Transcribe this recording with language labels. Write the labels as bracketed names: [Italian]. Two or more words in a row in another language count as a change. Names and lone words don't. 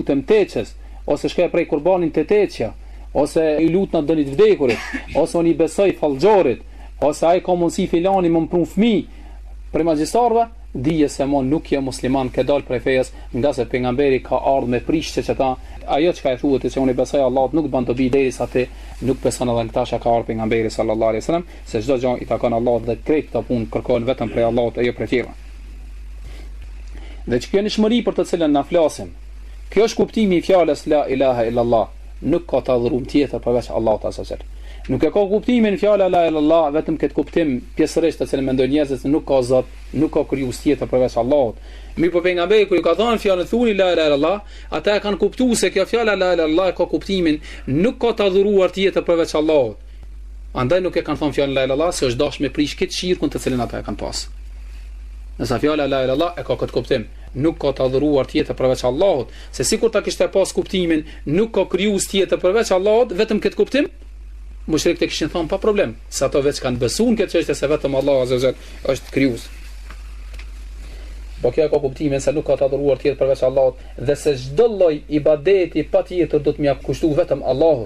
[Albanian] lutem teçes, ose shkoj prej kurbanin te teçja, ose i lut në dënit vdekurit, ose unë i besoj fallxhorit, ose ai ka mundsi filani më prum fëmijë për magjistarëve, dije se mon nuk je musliman, ke dal prej fejes, nga se pejgamberi ka ardhur me prishje që ta ajo çka e thuhet se unë besoj Allahut nuk bën dobi derisa ti nuk beson edhe këta që ka ardhur pejgamberi [Arabic] صلى الله عليه وسلم, [Albanian] se çdo gjë i takon Allahut dhe krejt këto punë kërkojnë vetëm prej Allahut e jo prej tjerëve. Dhe që kjo nishmëri për të cilën na flasim, kjo është kuptimi i fjalës [Arabic] لا إله إلا الله, [Albanian] nuk ka të adhurum tjetër përveç Allahut [Arabic] عز وجل. [Albanian] Nuk e ka kuptimin fjala [Arabic] لا إله إلا الله [Albanian] vetëm këtë kuptim pjesërisht të cilën mendojnë njerëzit se nuk ka Zot, nuk ka krijues tjetër përveç Allahut. Mirë po pejgamberi kur i ka thënë fjalën [Arabic] قولوا لا إله إلا الله, [Albanian] ata e kanë kuptuar se kjo fjala [Arabic] لا إله إلا الله [Albanian] ka kuptimin nuk ka të adhuruar tjetër përveç Allahut. Andaj nuk e kanë thënë fjalën [Arabic] لا إله إلا الله [Albanian] se është dashur me prish këtë shirkun të cilën ata e kanë pas. Nëse fjala [Arabic] لا إله إلا الله [Albanian] e ka këtë kuptim, nuk ka të adhuruar tjetër përveç Allahut, se sikur ta kishte pas kuptimin nuk ka krijues tjetër përveç Allahut, vetëm këtë kuptim, mushrikët e kishin thënë pa problem, se ato veç kanë besuar këtë çështje se vetëm Allahu [Arabic] عز وجل [Albanian] është krijues. Po kjo ka kuptimin se nuk ka të adhuruar tjetër përveç Allahut dhe se çdo lloj ibadeti patjetër do të mja kushtu vetëm Allahut.